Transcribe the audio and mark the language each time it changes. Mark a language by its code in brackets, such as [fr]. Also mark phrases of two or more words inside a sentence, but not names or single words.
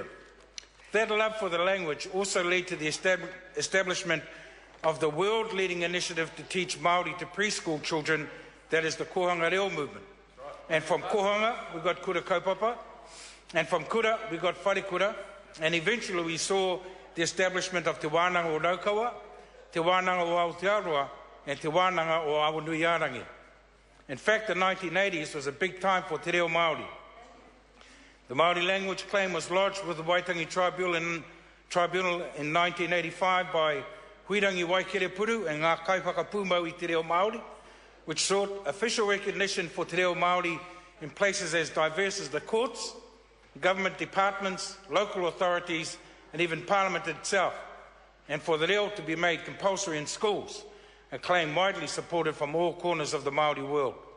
[en] That love for the language also led to the establishment of the world-leading initiative to teach Māori to preschool children, that is the Kohanga Reo movement. And from Kohanga, we got Kura Kaupapa, and from Kura, we got Whare Kura, and eventually we saw the establishment of Te Wānanga o Raukawa, Te Wānanga o Aotearoa, and Te Wānanga o Awanuiarangi. In fact, the 1980s was a big time for Te Reo Māori. The Māori language claim was lodged with the Waitangi Tribunal in 1985 by Huirangi Waikere Puru and Ngā Kaipaka Pūmau i Te Reo Māori, which sought official recognition for Te Reo Māori in places as diverse as the courts, government departments, local authorities, and even Parliament itself, and for the reo to be made compulsory in schools, a claim widely supported from all corners of the Māori world.